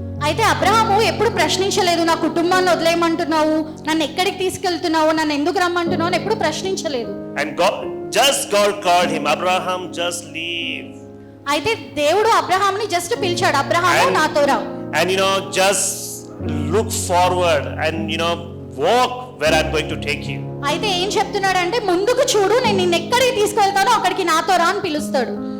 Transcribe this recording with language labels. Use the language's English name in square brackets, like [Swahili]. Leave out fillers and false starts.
[Telugu] అయితే అబ్రహాము ఎప్పుడు ప్రశ్నించలేదు, నా కుటుంబాన్ని వదిలేయమంటున్నావు, నన్ను ఎక్కడికి తీసుకెళ్తున్నావు, నన్ను ఎందుకు రమ్మంటున్నావు అని ఎప్పుడు ప్రశ్నించలేదు. [English] And God called him, Abraham, just leave. [Telugu] అయితే దేవుడు అబ్రహాముని జస్ట్ పిలిచాడు, అబ్రహాము నాతో రా. [English] And just look forward and walk where I'm going to take you. [Telugu] అయితే ఏం చెప్తున్నాడంటే, ముందుకు చూడు, నేను నిన్ను ఎక్కడికి తీసుకెళ్తానో అక్కడికి నాతో రా అని పిలుస్తాడు.